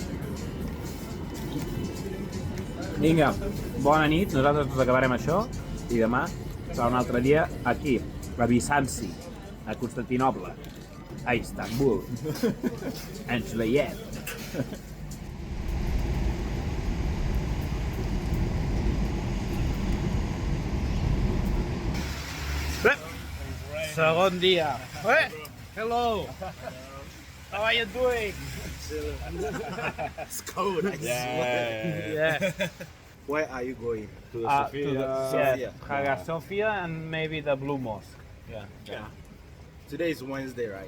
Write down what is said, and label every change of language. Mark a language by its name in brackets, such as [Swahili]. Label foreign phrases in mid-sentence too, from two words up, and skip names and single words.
[Catalan] Vinga, bona nit, nosaltres ens acabarem això i demà serà un altre dia aquí, a Bizanci, a Constantinoble, a Istanbul. Ens veiem. Segon dia. [English] Hello. How are you doing? It's cold. Yeah. Where are you going? To the Hagia Sophia and maybe the Blue Mosque. Yeah. Today is Wednesday, right?